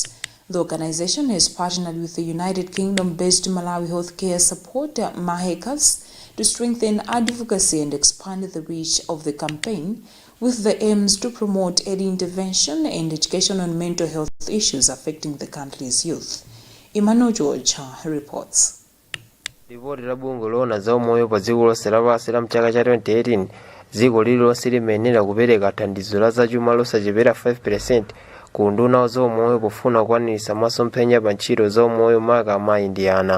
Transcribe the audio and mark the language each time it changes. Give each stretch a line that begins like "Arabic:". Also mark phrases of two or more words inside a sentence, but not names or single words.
English: The organization has partnered with the United Kingdom-based Malawi Healthcare Support (MAHECAS) to strengthen advocacy and expand the reach of the campaign, with the aims to promote early intervention and education on mental health issues affecting the country's youth. Emmanuel George reports.
Nyanja: Ripoti la bunge lona za umoyo pa dziko lonse lapansi la mchaka cha 2018 dziko lililonse limayenera kupereka thandizo la zachuma losachepera 5% ku nduna za umoyo pofuna kukwanitsa masomphenya pa ntchito za umoyo maka amayi ndi ana.